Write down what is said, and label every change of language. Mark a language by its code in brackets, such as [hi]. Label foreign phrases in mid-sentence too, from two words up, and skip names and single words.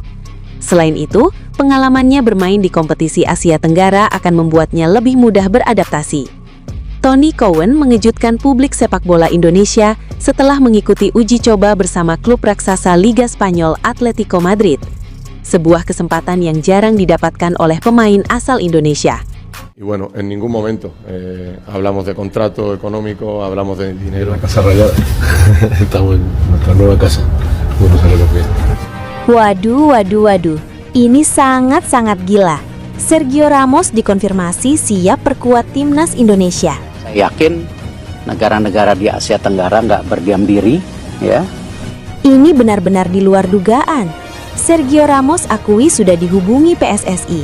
[id] Selain itu, pengalamannya bermain di kompetisi Asia Tenggara akan membuatnya lebih mudah beradaptasi. Tony Cowan mengejutkan publik sepak bola Indonesia setelah mengikuti uji coba bersama klub raksasa Liga Spanyol Atletico Madrid. Sebuah kesempatan yang jarang didapatkan oleh pemain asal Indonesia. [es] Y bueno, en ningún momento hablamos de contrato económico, hablamos de dinero. La Casa Rayada. Estamos en nuestra nueva casa. Bueno, salimos bien. [id] Waduh. Ini sangat-sangat gila. Sergio Ramos dikonfirmasi siap perkuat timnas Indonesia. Saya yakin negara-negara di Asia Tenggara nggak berdiam diri, ya. Ini benar-benar di luar dugaan. Sergio Ramos akui sudah dihubungi PSSI.